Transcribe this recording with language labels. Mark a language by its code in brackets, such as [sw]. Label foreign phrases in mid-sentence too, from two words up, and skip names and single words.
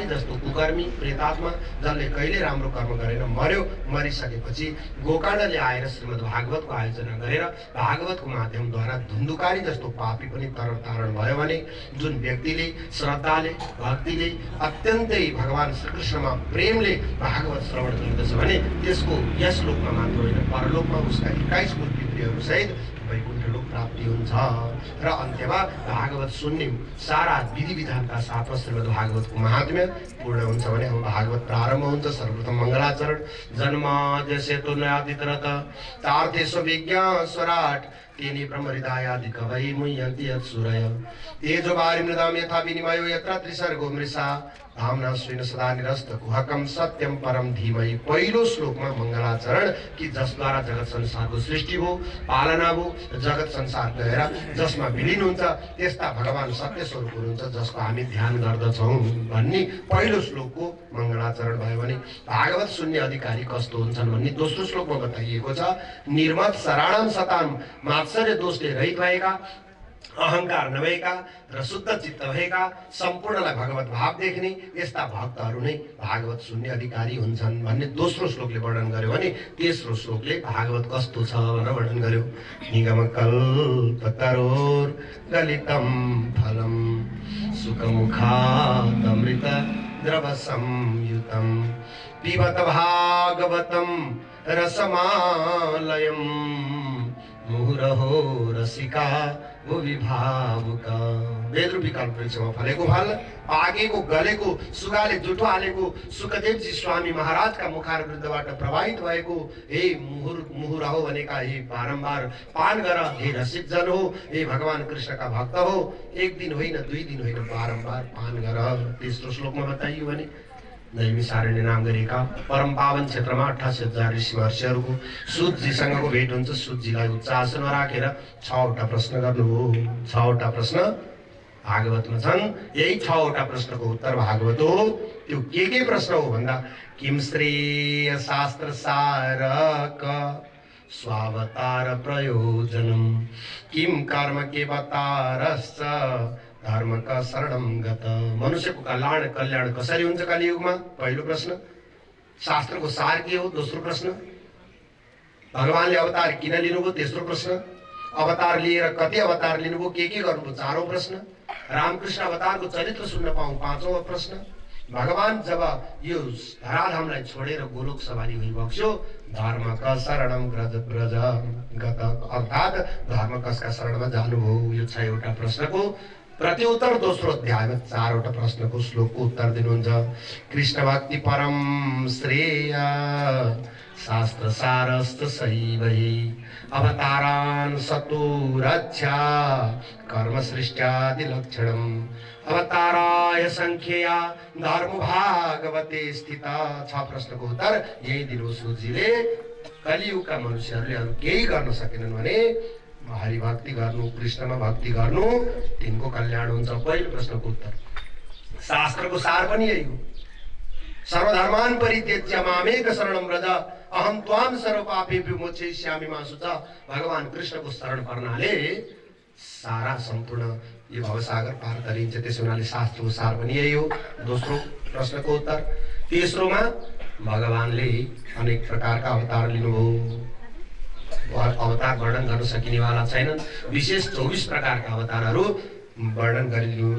[ne] जस्तो कुकर्मी, प्रेतात्मा, जसले कहिले राम्रो कर्म गरेन, मर्यो, मरिसकेपछि गोकर्णले आएर श्रीमद् भागवतको आयोजना गरेर भागवतको माध्यमद्वारा धुन्धुकारी जस्तो पापी पनि तारण भयो भने जुन व्यक्तिले श्रद्धाले, भक्तिले, अत्यन्तै भगवान श्रीकृष्णमा प्रेमले भागवत श्रवण गर्दछ भने त्यसको यस लोकमा मात्र होइन परलोकमा उसका 21 मूल पितृहरू सहित वैकुण्ठ लोक प्राप्ति हुन्छ। र अन्त्यमा भागवत सुन्ने सारा विधि विधानका साथमा श्रीमद् भागवतको महात्म्य पूर्ण हुन्छ भने अब भागवत प्रारम्भ हुन्छ। सर्वप्रथम मङ्गलाचरण। [sa] जन्माद्यसेतु नयातितरत तार्थेषु विज्ञा स्वराट तेने ब्रह्म हृदयादि कवै मुह्यन्ति यत्सूरय तेजो वारि मृदाम यथा विनिमयो यत्र त्रिसर्गो मृषा धामना स्वेन सदा निरस्त कुहकम सत्यम परम धीमहि। [ne] पहिलो श्लोकमा मङ्गलाचरण कि जसद्वारा जगत संसारको सृष्टि भयो, पालना भयो, जगत संसार गएर जसमा विलीन हुन्छ त्यस्ता भगवान सत्य स्वरूप हुनुहुन्छ जसको हामी ध्यान गर्दछौँ भन्ने पहिलो श्लोकको मङ्गलाचरण भयो भने भागवत सुन्ने अधिकारी कस्तो हुन्छन् भन्ने दोस्रो श्लोकमा बताइएको छ। [sa] निर्मत शराणम सताम, [ne] मात्सर्य दोषले रहित भएका, अहंकार नभएका र शुद्ध चित्त भएका, सम्पूर्णलाई भगवत भाव देख्ने यस्ता भक्तहरू नै भागवत सुन्ने अधिकारी हुन्छन् भन्ने दोस्रो श्लोकले वर्णन गर्यो भने तेस्रो श्लोकले भागवत कस्तो छ भनेर वर्णन गर्यो। [sa] निगमकल्पतरोर् गलितं फलं सुखमुखादमृत द्रवसंयुतं पिबत भागवतं रसमालयं मुहुरहो रसिका भुवि भावुका। [ne] वेदरूपी कल्पवृक्षमा फलेको फल, पाकेको गलेको, सुगाले जुठो हालेको, सुखदेवजी स्वामी महाराजका मुखारवृन्दबाट प्रभावित भएको हे मुहुरहो भनेका हे बारम्बार पान गर, हे रसिक जन हो, हे भगवान कृष्णका भक्त हो, एक दिन होइन, दुई दिन होइन, बारम्बार पान गर। तेस्रो श्लोकमा बताइयो भने नैमिषारण्य नाम गरेका परम पावन क्षेत्रमा 88,000 ऋषि महर्षिहरूको सुतजीसँगको भेट हुन्छ। सुतजीलाई उच्च आसनमा राखेर 6वटा प्रश्न गर्नुभयो। 6वटा प्रश्न भागवतमा छन्। यही 6वटा प्रश्नको उत्तर भागवत हो। त्यो के प्रश्न हो भन्दा [sa] किम श्रेय शास्त्र सारक स्वावतार प्रयोजनम किम कर्म के बतारश्च धर्म का शरणम गत। [ne] मनुष्यको कल्याण कसरी हुन्छ कलियुगमा, पहिलो प्रश्न। शास्त्रको सार के हो, दोस्रो प्रश्न। भगवानले अवतार किन लिनुभयो, तेस्रो प्रश्न। अवतार लिएर कति अवतार लिनुभयो, के गर्नुभयो, चारौं प्रश्न। रामकृष्ण अवतारको चरित्र सुन्न पाऊँ, पाँचौं प्रश्न। भगवान जब यो धराधामलाई छोडेर गोलोक सवारी भइबक्स्यो, [sa] धर्म का शरणम ब्रज गत, [ne] अर्थात धर्म कसका शरणमा जानुभयो। यो 6वटा प्रश्नको प्रत्युत्तर दोस्रो अध्यायमा 4वटा प्रश्नको श्लोकको उत्तर दिनुहुन्छ। [sa] कृष्ण भक्ति परम श्रेय शास्त्र सारस्त सैवहि अवतारान् सतो रक्षा कर्म सृष्ट्यादि लक्षणम् अवताराय संख्या धर्म भागवते स्थिता। [ne] 6 प्रश्नको उत्तर यही दिनु सुजीले। कलियुगका मनुष्यहरूले अरू केही गर्न सकेनन् भने हरिभक्ति गर्नु, कृष्णमा भक्ति गर्नु, तिनको कल्याण हुन्छ। पहिलो प्रश्नको उत्तर। शास्त्रको सार पनि यही हो। [sa] सर्वधर्मान् परित्यज्य मामेक शरणं व्रज अहम त्वां सर्वपापेभ्यो मोक्षयिष्यामि मा शुचा। [ne] भगवान कृष्णको शरण पर्नाले सारा सम्पूर्ण यो भवसागर पार गरिन्छ। त्यसो हुनाले शास्त्रको सार पनि यही हो। दोस्रो प्रश्नको उत्तर। तेस्रोमा भगवानले अनेक प्रकारका अवतार लिनुभयो। अवतार वर्णन गर्न सकिनेवाला छैनन्। विशेष 24 प्रकारका अवतारहरू वर्णन गरिदिनु।